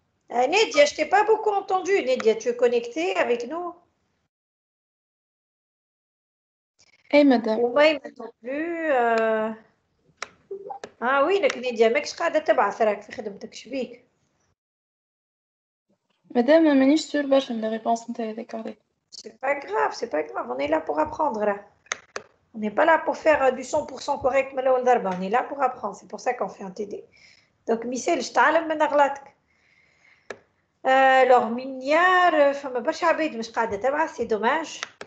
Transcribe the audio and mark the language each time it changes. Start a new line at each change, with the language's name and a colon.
French: Nedia, je t'ai pas beaucoup entendu. Nedia, tu es connectée avec nous?
Arabic: اي مدام. وما يمتن plus. وينك نيديا ماكش قاعدة تبعث راك في خدمتك شبيك؟ مدام مانيش سور برشا من الريبونس نتاعي هذاك عليه.
French: C'est pas grave, on est là pour apprendre là. On n'est pas là pour faire du 100% correct
Arabic: من الأول ضربة,
French: on est là pour apprendre, c'est pour ça qu'on fait un TD.
Arabic: Donc مثال باش تعلم من أغلاطك. Alors مينيار فما برشا عباد مش قاعدة تبعث,
French: c'est dommage.